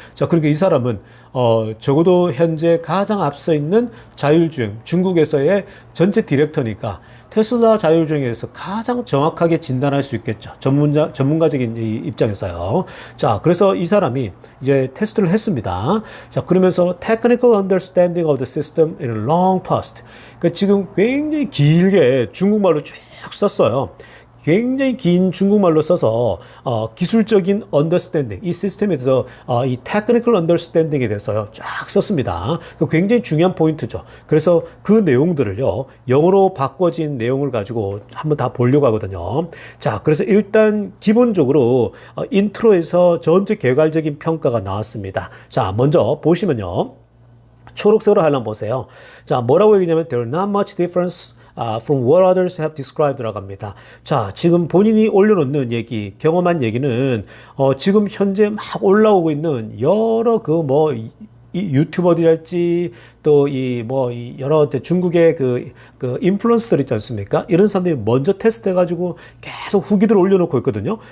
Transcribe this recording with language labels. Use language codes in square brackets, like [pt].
[ko] 자, 그리고 이 사람은 적어도 현재 가장 앞서 있는 자율주행 중국에서의 전체 디렉터니까 테슬라 자율주행에서 가장 정확하게 진단할 수 있겠죠. 전문가적인 입장에서요. 자, 그래서 이 사람이 이제 테스트를 했습니다. 자, 그러면서 [en] technical understanding of the system in a long past. [ko] 그러니까 지금 굉장히 길게 중국말로 쭉 썼어요. 굉장히 긴 중국말로 써서 기술적인 understanding, 이 시스템에 대해서 이 technical understanding에 대해서 쫙 썼습니다. 굉장히 중요한 포인트죠. 그래서 그 내용들을요, 영어로 바꿔진 내용을 가지고 한번 다 보려고 하거든요. 자, 그래서 일단 기본적으로 인트로에서 전체 개괄적인 평가가 나왔습니다. 자, 먼저 보시면요. 초록색으로 한번 보세요. 자, 뭐라고 얘기냐면 [en] there are not much difference from what others have described라고 [ko] 합니다. 자, 지금 본인이 올려놓는 얘기, 경험한 얘기는 지금 현재 막 올라오고 있는 여러 이 유튜버들이랄지 또 여러 중국의 그 인플루언서들 있지 않습니까? 이런 사람들이 먼저 테스트해가지고 계속 후기들을 올려놓고 있거든요.